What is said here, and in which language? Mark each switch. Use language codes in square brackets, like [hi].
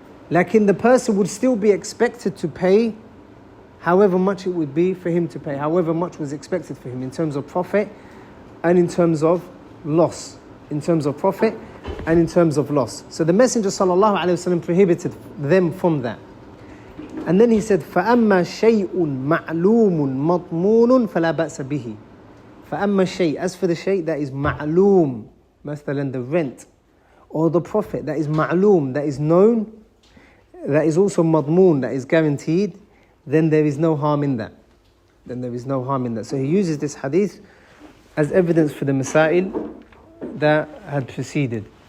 [en] Lakin, the person would still be expected to pay however much it would be for him to pay, however much was expected for him in terms of profit and in terms of loss. In terms of profit and in terms of loss. So the Messenger sallallahu alaihi wasallam prohibited them from that. And then he said, [ar] فَأَمَّا شَيْءٌ مَعْلُومٌ مَطْمُونٌ فَلَا بَأْسَ بِهِ. فَأَمَّا الشَّيْء, [en] as for the shay that is ma'loom, مثلا the rent, or the profit that is ma'loom, that is known, that is also madmoon, that is guaranteed, then there is no harm in that. Then there is no harm in that. So he uses this hadith as evidence for the masail that had preceded.